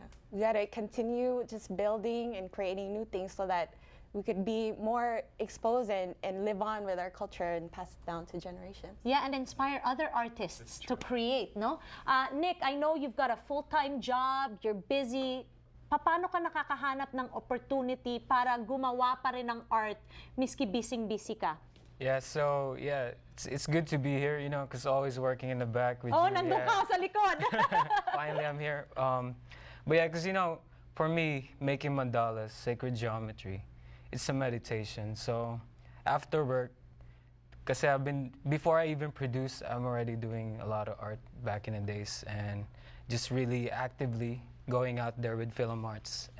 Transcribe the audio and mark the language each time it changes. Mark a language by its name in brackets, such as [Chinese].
[English] We gotta continue just building and creating new things so that we could be more exposed and live on with our culture and pass it down to generations. Yeah, and inspire other artists to create, [Filipino] no? [English] Nick, I know you've got a full-time job, you're busy. [Filipino] Paano ka nakakahanap ng opportunity para gumawa pa rin ng art, miski busy ka? [English] Yeah, so it's good to be here, you know, because always working in the back with Oh, you. [Filipino] nandun ka sa likod. [English] Finally, I'm here. But yeah, because you know, for me, making mandalas, sacred geometry, it's a meditation. So after work, because before I even produce, I'm already doing a lot of art back in the days, and just really actively going out there with Filam Arts.